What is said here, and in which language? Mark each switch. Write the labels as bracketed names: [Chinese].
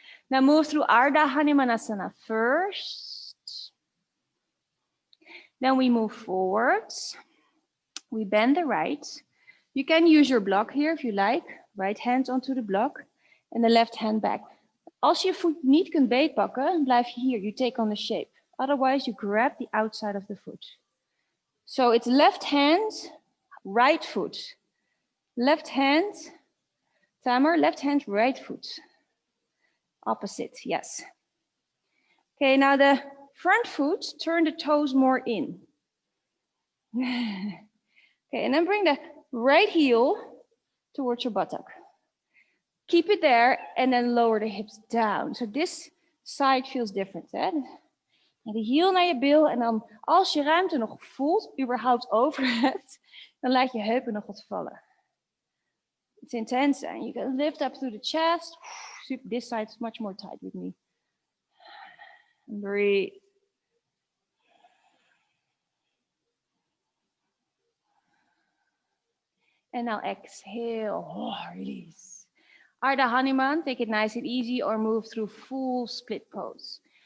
[English] Now move through Ardha Hanumanasana first. Then we move forwards. We bend the right. You can use your block here if you like. Right hand onto the block and the left hand back. [Dutch] Als je voet niet kunt beetpakken, blijf je hier. [English] You take on the shape. Otherwise, you grab the outside of the foot. So it's left hand, right foot. Left hand, Tamer, left hand, right foot. Opposite, yes. Okay, now the front foot, turn the toes more in. Okay, and then bring the right heel towards your buttock. Keep it there and then lower the hips down. So this side feels different. Hè? [Dutch] En de heel naar je bil en dan als je ruimte nog voelt, überhaupt over hebt, dan laat je heupen nog wat vallen. [English] It's intense and you can lift up through the chest. This side is much more tight with me. And breathe. And now exhale, release. Ardha Hanuman, take it nice and easy or move through full split pose.